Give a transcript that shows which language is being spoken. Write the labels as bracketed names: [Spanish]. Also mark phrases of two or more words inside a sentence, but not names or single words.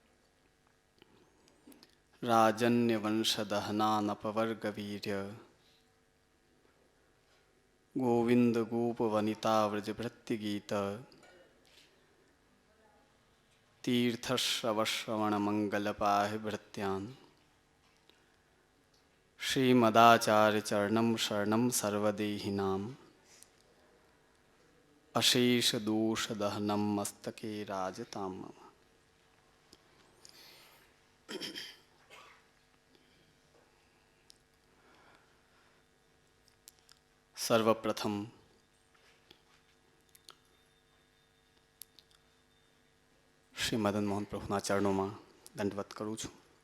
[Sanskrit] राजन्यवंशदहनानपवर्गवीर्य गोविन्दगोपवनिताव्रजभृत्यगीत तीर्थश्रवश्रवणमङ्गलपाहि श्रीमदाचार्यचरणं शरणं सर्वदेहिनाम् अशेषदोषदहनं मस्तके राजताम्। [Gujarati] સર્વપ્રથમ શ્રી મદન મોહન પ્રભુના ચરણોમાં દંડવત કરું છું.